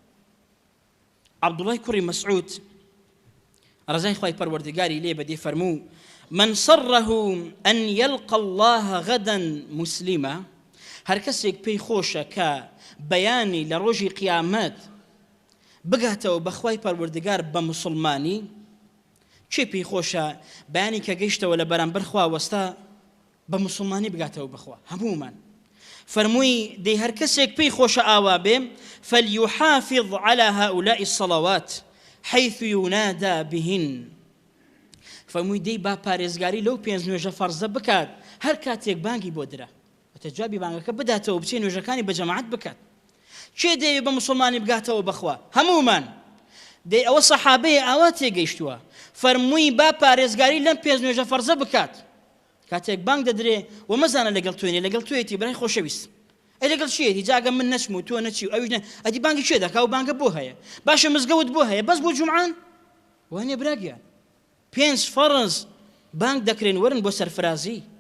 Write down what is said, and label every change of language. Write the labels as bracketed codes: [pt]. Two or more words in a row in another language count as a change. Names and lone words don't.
[ckb] عەبدوڵای کوڕی مەسعود ڕزای خوای پەروەردگاری لێ بەدێ فەرموو [ar] من صره أن يلقى الله غدا مسلما [ckb] هەر کەسێک پێی خۆشە کە بەیانی لە ڕۆژی قیامەت بگاتەوە بەخوای پەروەردگار بە مسلمانی چی پێی خۆشە بەیانی کە گەیشتەوە لە بەرامبەر خوا وەستا بە مسلمانی بگاتەوە بخوا هەموومان فەرمووی دەی هەر کەسێک پێی خۆشە ئاوا بێ [ar] فليحافظ على هؤلاء الصلوات حيث ينادى بهن [ckb] فەرمووی دەی با پارێزگاری لەو پێنج نوێژە فەرزە بکات هەر کاتێک بانگی بۆ درا وتەجوابی بانگەکە بداتەوە بچێ نوێژەکانی بە جەماعەت بکات کێ دەیەوێت بە مسلمانی بگاتەوە بەخوا هەمومان دەی ئەوە سەحابەیە ئاوا تێگەیشتووە فەرمووی با پارێزگاری لەم پێنج نوێژە فەرزە بکات کاتێک بانگ دەدرێ و مەزانە لەگەڵ توێنێ لەگەڵ توێتی برای خۆشەویست ئەی لەگەڵ چیەتی جاگە من نەچم و تۆ نەچی و ئەویش نە ئەدی بانگی چێ دەکا و بانگە بۆ هەیە باشە مزگەوت بۆ هەیە بەس بۆ جومعان وانێ براگیان پێنج فەرز بانگ دەکرێن وەرن بۆ سەرفرازی